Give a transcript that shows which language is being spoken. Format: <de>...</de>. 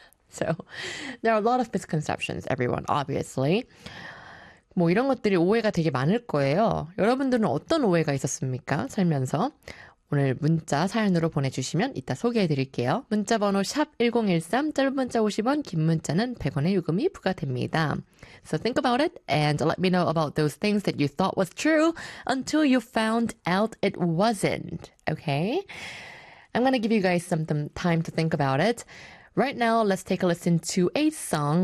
<en>So there are a lot of misconceptions, everyone, obviously.</en> <ko>뭐 이런 것들이 오해가 되게 많을 거예요. 여러분들은 어떤 오해가 있었습니까? 살면서 오늘 문자 사연으로 보내주시면 이따 소개해드릴게요. 문자 번호 샵 1013, 짧은 문자 50원, 긴 문자는 100원의 요금이 부과됩니다.</ko> <en>So think about it and let me know about those things that you thought was true until you found out it wasn't. Okay? I'm gonna give you guys some time to think about it. Right now, let's take a listen to a song.</en>